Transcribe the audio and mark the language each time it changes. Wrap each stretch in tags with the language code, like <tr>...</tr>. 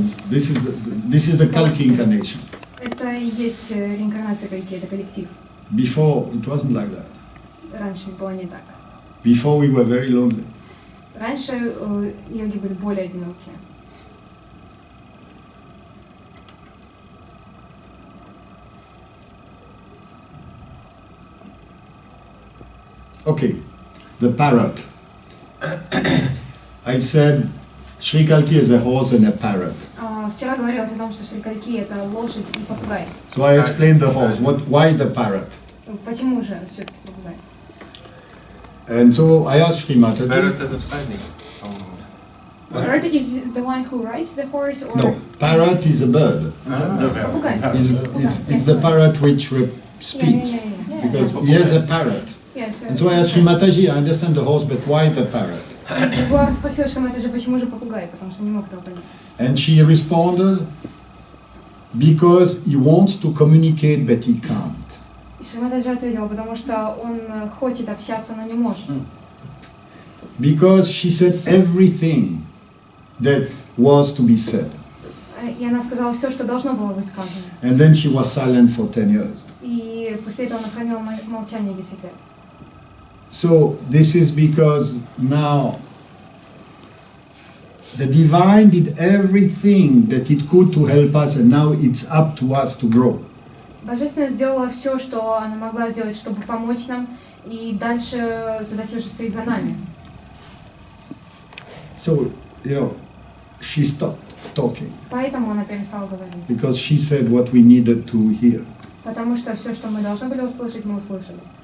<en>This is the Kalki incarnation.</en> <ru>Это и есть реинкарнация Кальки, это коллектив.</ru> <en>Before it wasn't like that.</en> <ru>Раньше было не так.</ru> <en>Before we were very lonely.</en> <ru>Раньше йоги были более одинокие.</ru> <en>Okay, the parrot. I said Sri Kalki is a horse and a parrot.</en> <ru>Вчера говорилось о том, что шрикальки это лошадь и попугай.</ru> <en>So I explained the horse. Why the parrot?</en> <ru>Почему же все-таки попугай?</ru> <en>And so I asked Sri Mataji. Parrot</en> <ru>это всадник.</ru> <en>Parrot is the one who rides the horse, or No, parrot is a bird.</en> <ru>попугай?</ru> <en>It's the parrot which speaks. Because he has a parrot. Yes. And so I asked Sri Mataji, I understand the horse, but why the parrot?</en> <ru>Грегуар спросил Шри Матаджи, почему же попугай, потому что не мог этого понять.</ru> <en>And she responded, because he wants to communicate, but he can't.</en> <ru>И Шри Матаджи ответила, потому что он хочет общаться, но не может.</ru> <en>Because she said everything that was to be said.</en> <ru>И она сказала все, что должно было быть сказано.</ru> <en>And then she was silent for 10 years.</en> <ru>И после этого она хранила молчание 10 лет.</ru> <en>So this is because now the divine did everything that it could to help us, and now it's up to us to grow.</en> <ru>Божественность сделала все, что она могла сделать, чтобы помочь нам, и дальше задача уже стоит за нами.</ru> <en>So, she stopped talking</en> <ru>Поэтому она перестала говорить.</ru> <en>because she said what we needed to hear.</en> <ru>Потому что все, что мы должны были услышать, мы услышали.</ru>